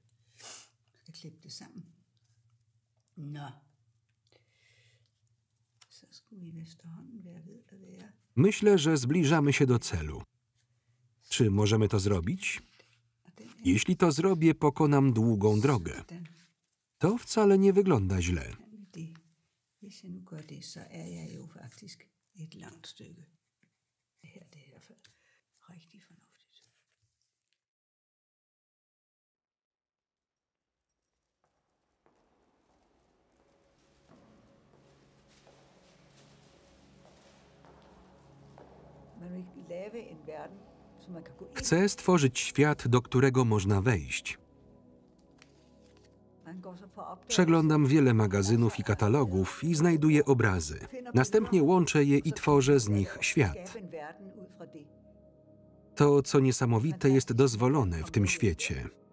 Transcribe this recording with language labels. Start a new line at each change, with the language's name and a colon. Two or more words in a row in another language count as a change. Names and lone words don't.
Polish: Myślę, że zbliżamy się do celu. Czy możemy to zrobić? Jeśli to zrobię, pokonam długą drogę. To wcale nie wygląda źle.
Danish: Hvis jeg nu gør det, så er jeg jo faktisk et langt stykke. Det her, det er i hvert fald rigtig fornuftigt. Man vil lave en verden, så man kan gå ind.
Polish: Chcę stworzyć świat, do którego można wejść. Przeglądam wiele magazynów i katalogów i znajduję obrazy. Następnie łączę je i tworzę z nich świat. To, co niesamowite, jest dozwolone w tym świecie.